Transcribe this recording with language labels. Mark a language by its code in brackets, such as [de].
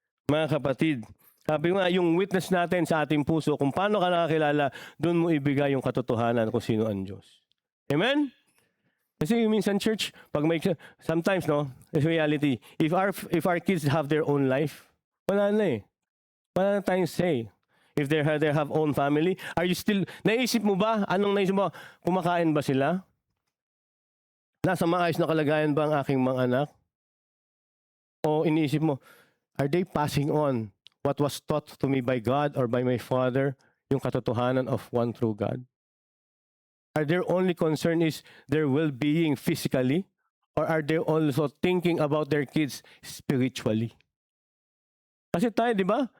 [tl] Mga kapatid, sabi ko nga, yung witness natin sa ating puso, kung paano ka nakakilala, doon mo ibigay yung katotohanan kung sino ang Diyos. Amen? Kasi minsan [en] church, sometimes, no, in reality, if our kids have their own life, [tl] wala na eh. Wala na tayong [en] say. If they have own family, are you still, [tl] naisip mo ba? Anong naisip mo? Kumakain ba sila? Nasa maayos na kalagayan ba ang aking mga anak? O iniisip mo, [en] are they passing on what was taught to me by God or by my father, [tl] yung katotohanan [en] of one true God? Are their only concern is their well-being physically? Or are they also thinking about their kids spiritually? [tl] Kasi tayo, di ba?